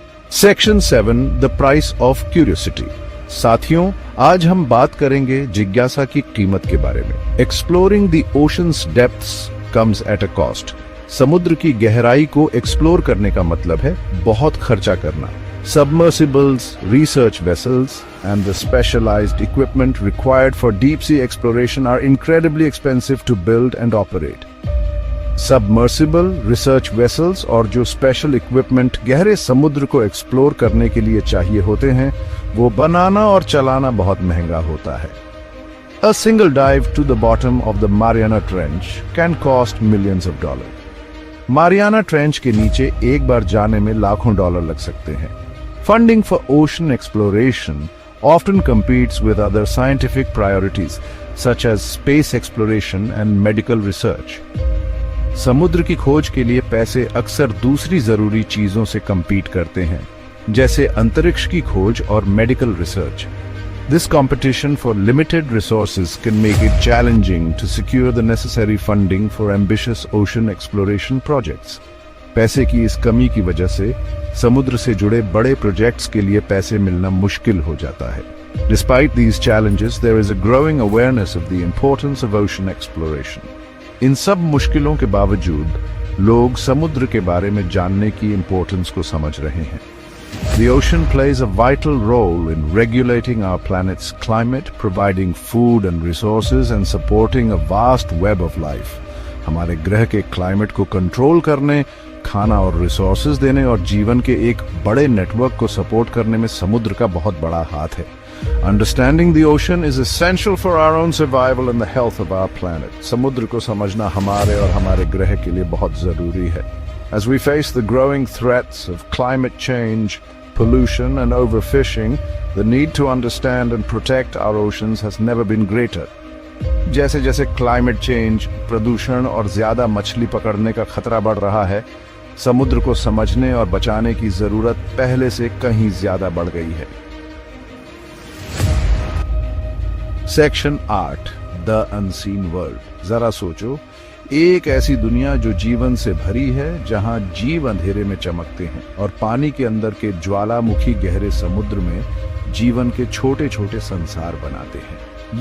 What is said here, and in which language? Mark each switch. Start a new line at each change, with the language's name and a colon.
English: Section 7, the price of curiosity.
Hindi: साथियों, आज हम बात करेंगे जिज्ञासा की कीमत के बारे में।
English: Exploring the oceans depths comes at a cost.
Hindi: समुद्र की गहराई को एक्सप्लोर करने का मतलब है बहुत खर्चा करना।
English: Submersibles, research vessels, and the specialized equipment required for deep sea exploration are incredibly expensive to build and operate. Submersible, research vessels
Hindi: और जो special equipment गहरे समुद्र को एक्सप्लोर करने के लिए चाहिए होते हैं, वो बनाना और चलाना बहुत महंगा होता है।
English: A single dive to the bottom of the Mariana Trench can cost millions of dollars.
Hindi: Mariana trench के नीचे एक बार जाने में लाखों डॉलर लग सकते हैं.
English: Funding for ocean exploration often competes with other scientific priorities such as space exploration and medical research.
Hindi: समुद्र की खोज के लिए पैसे अक्सर दूसरी जरूरी चीजों से compete करते हैं, जैसे अंतरिक्ष की खोज और medical research.
English: This competition for limited resources can make it challenging to secure the necessary funding for ambitious ocean exploration projects.
Hindi: पैसे की इस कमी की वजह से समुद्र से जुड़े बड़े प्रोजेक्ट्स के लिए पैसे मिलना मुश्किल हो जाता है.
English: Despite these challenges, there is a growing awareness of the importance of ocean exploration.
Hindi: इन सब मुश्किलों के बावजूद लोग समुद्र के बारे में जानने की इंपॉर्टेंस को समझ रहे हैं.
English: The ocean plays a vital role in regulating our planet's climate, providing food and resources and supporting a vast web of life.
Hindi: हमारे ग्रह के क्लाइमेट को कंट्रोल करने, खाना और रिसोर्सेज देने और जीवन के एक बड़े नेटवर्क को सपोर्ट करने में समुद्र का बहुत बड़ा हाथ है.
English: Understanding the ocean is essential for our own survival and the health of our planet.
Hindi: समुद्र को समझना हमारे और हमारे ग्रह के लिए बहुत जरूरी है.
English: As we face the growing threats of climate change, pollution and overfishing, the need to understand and protect our oceans has never been greater.
Hindi: जैसे जैसे क्लाइमेट चेंज, प्रदूषण और ज्यादा मछली पकड़ने का खतरा बढ़ रहा है, समुद्र को समझने और बचाने की जरूरत पहले से कहीं ज्यादा बढ़ गई है.
English: Section 8 the unseen world.
Hindi: जरा सोचो, एक ऐसी दुनिया जो जीवन से भरी है, जहां जीव अंधेरे में चमकते हैं और पानी के अंदर के ज्वालामुखी गहरे समुद्र में जीवन के छोटे छोटे संसार बनाते हैं.